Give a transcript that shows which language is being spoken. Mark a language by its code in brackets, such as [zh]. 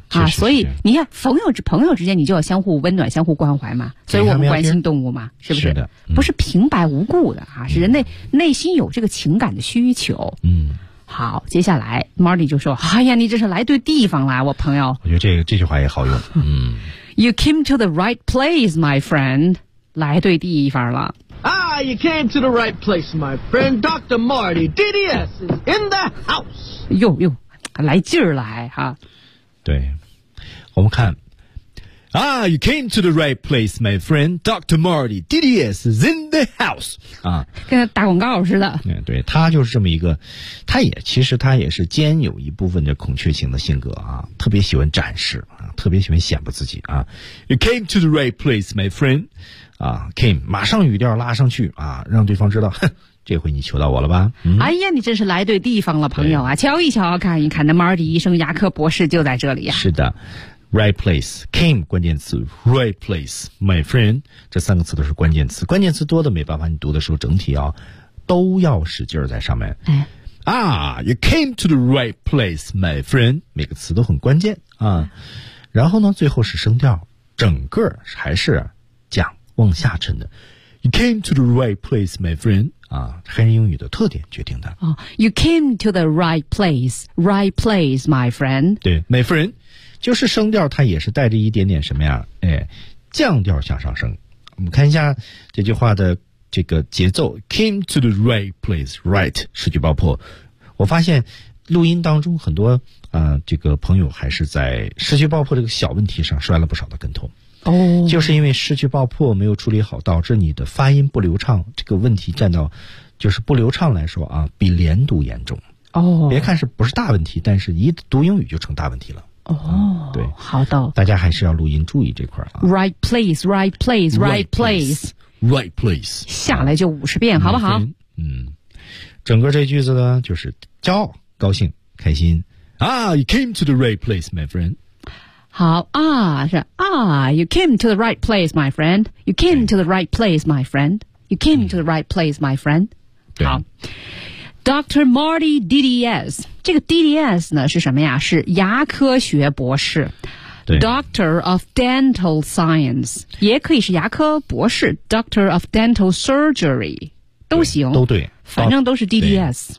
[zh] 啊，所以你看，朋友之间，你就要相互温暖，相互关怀嘛。所以我们关心动物嘛，是不是？是的，不是平白无故的啊，是人类内心有这个情感的需求。嗯，好，接下来 Marty 就说：“哎呀，你这是来对地方了，我朋友。” 我觉得这句话也好用。 [en] You came to the right place, my friend. [zh] 来对地方了。 [en] Ah, you came to the right place, my friend. Dr. Marty, DDS is in the house. [zh] 呦呦，来劲儿来哈。对，我们看。 [en] Ah, you came to the right place, my friend. Dr. Marty, DDS is in the house. [zh] 啊，跟打广告似的。对，他就是这么一个，他也是兼有一部分的孔雀型的性格啊，特别喜欢展示啊，特别喜欢显摆自己啊。 [en] You came to the right place, my friend. [zh] 啊 ，came 马上语调拉上去啊，让对方知道，哼，这回你求到我了吧？哎呀，你真是来对地方了，朋友啊！瞧一瞧，看一看，那 Marty 医生、牙科博士就在这里啊。是的 ， [en] right place came [zh] 关键词 ， [en] right place my friend [zh] 这三个词都是关键词，关键词多的没办法，你读的时候整体要都要使劲在上面。哎、 [en] you came to the right place, my friend， [zh] 每个词都很关键啊。然后呢，最后是升调，整个还是讲往下沉的。 [en] You came to the right place, my friend. [zh] 啊，黑人英语的特点决定的。 [en] 哦、You came to the right place, my friend. [zh] 对 ， [en] my friend， [zh] 就是升调，它也是带着一点点什么呀？哎，降调向上升。我们看一下这句话的这个节奏 ， [en] came to the right place, right， [zh] 失去爆破。我发现录音当中很多这个朋友还是在失去爆破这个小问题上摔了不少的跟头。哦、oh, ，就是因为失去爆破没有处理好，导致你的发音不流畅。这个问题占到，就是不流畅来说啊，比连读严重。哦、oh, ，别看是不是大问题，但是一读英语就成大问题了。哦、oh, 嗯，对，好的，大家还是要录音注意这块啊。 [en] Right place, right place, right place, right place， [zh] 下来就50遍，好不好？嗯，整个这句子呢，就是骄傲、高兴、开心。 [en] Ah, you came to the right place, my friend. [zh] 好啊，是啊 [en] ，You came to the right place, my friend. You came to the right place, my friend. You came to the right place, my friend. [zh] 好 ，Dr. Marty DDS， 这个 DDS 呢是什么呀？是牙科学博士 ， [en] Doctor of Dental Science， [zh] 也可以是牙科博士 ， [en] Doctor of Dental Surgery， [zh] 都行，都对，反正都是 DDS。